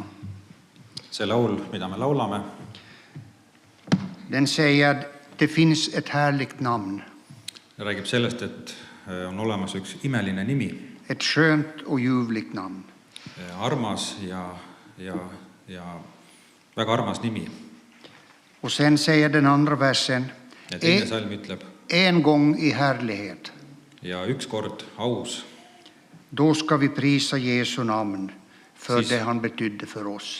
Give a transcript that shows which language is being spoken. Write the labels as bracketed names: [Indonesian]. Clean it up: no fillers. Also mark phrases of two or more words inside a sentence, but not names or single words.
[Estonian] See laul, mida me laulame, [Swedish] den säger att det finns ett härligt namn. [Estonian] räägib sellest, et on olemas üks imeline nimi, [Swedish] Ett skönt och ljuvligt namn. [Estonian] armas ja väga armas nimi. [Swedish] Och sen säger den andra versen, [Estonian] Ja teine salm ütleb, [Swedish] en gång i härlighet. [Estonian] ja ükskord aus, [Swedish] Då ska vi prisa Jesu namn för det han betydde för oss.